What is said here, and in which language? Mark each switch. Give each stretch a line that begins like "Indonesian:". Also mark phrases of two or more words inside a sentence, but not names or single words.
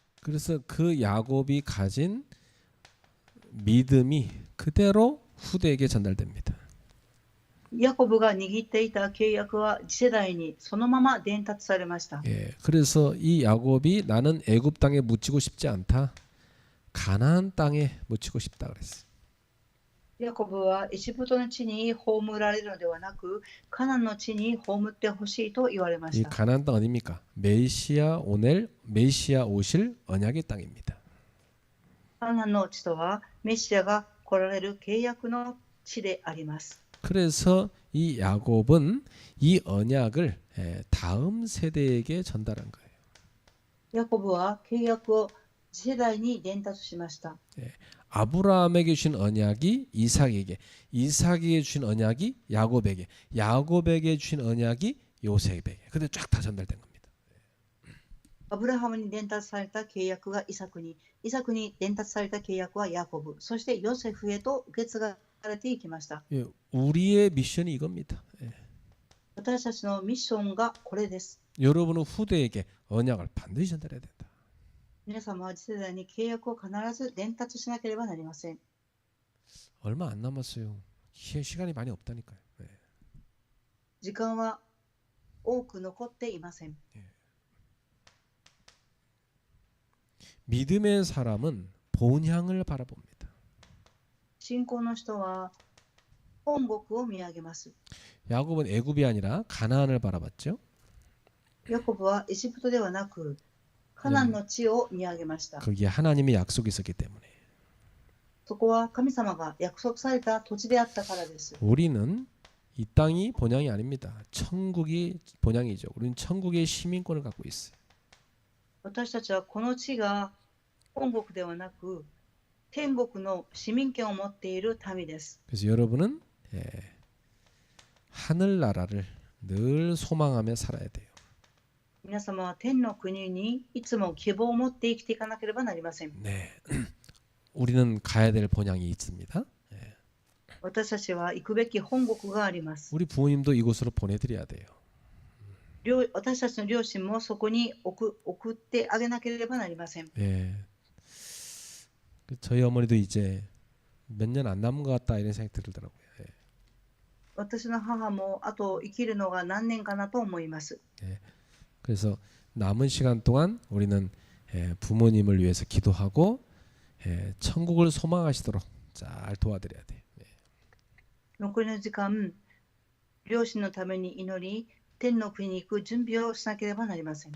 Korean: 그래서 그 야곱이 가진 믿음이 그대로 후대에게 전달됩니다.
Japanese: ヤコブが握っていた契約は次世代にそのまま伝達されました。
Korean: 예, 그래서 이 야곱이 나는 애굽 땅에 묻히고 싶지 않다. 가나안 땅에 묻히고 싶다 그랬어요.
Japanese: ヤコブはエジプトの地に葬られるのではなく、カナンの地に葬ってほしいと言われまし
Korean: 이
Japanese: た。
Korean: 가나안 땅 어디입니까? 메시아 오실 언약의 땅입니다.
Japanese: カナンの地とはメシアが来られる契約の地であります。
Korean: 그래서 이 야곱은 이 언약을 다음 세대에게 전달한 거예요.
Japanese: ヤコブは契約を次世代に伝達しました。
Korean: 아브라함에게 주신 언약이 이삭에게, 이삭에게 주신 언약이 야곱에게, 야곱에게 주신 언약이 요셉에게. 근데 쫙 다 전달된 겁니다.
Japanese: アブラハムに伝達された契約がイサクに、イサクに伝達された契約はヤコブ、そしてヨセフへと受け継がれていきました。
Korean: 예, 우리의 미션이 이겁니다. 예.
Japanese: 私たちのミッションがこれです。
Korean: 여러분은 후대에게 언약을 반드시 전달해야 된다.
Japanese: 皆様は次世代に契約を必ず伝達しなければなりません。
Korean: 얼마 안 남았어요. 시간이 많이 없다니까요. 예.
Japanese: 時間は多く残っていません。
Korean: 믿음의 사람은 본향을 바라봅니다.
Japanese: 信仰の人は本国を見上げます。
Korean: 야곱은 애굽이 아니라 가나안을 바라봤죠.
Japanese: ヤコブはエジプトではなくカナンの地を見上げました。
Korean: 거기에 하나님의 약속이 있었기 때문에.
Japanese: そこは神様が約束された土地であったからです。
Korean: 우리는 이 땅이 본향이 아닙니다. 천국이 본향이죠. 우리는 천국의 시민권을 갖고 있어요.
Japanese: 私たちはこの地が本国ではなく天国の市民権を持っている民です。
Korean: 그래서 여러분은 하늘나라를 늘 소망하며 살아야 돼요.
Japanese: 皆様は天の国にいつも希望を持って生きていかなければなりません。
Korean: 네, 우리는 가야 될 본향이 있습니다.
Japanese: 私たちは行くべき本国があります。
Korean: 우리 부모님도 이곳으로 보내드려야 돼요.
Japanese: 私たちの両親もそこに送ってあげなければなりません。
Korean: 예, 저희 어머니도 이제 몇 년 안 남은 것 같다 이런 생각이 들더라고요.
Japanese: 私の母もあと生きるのが何年かなと思います。
Korean: 그래서 남은 시간 동안 우리는 부모님을 위해서 기도하고 천국을 소망하시도록 잘 도와드려야 돼요.
Japanese: 残りの時間、両親のために祈り、天の国に行く準備をしなければなりません。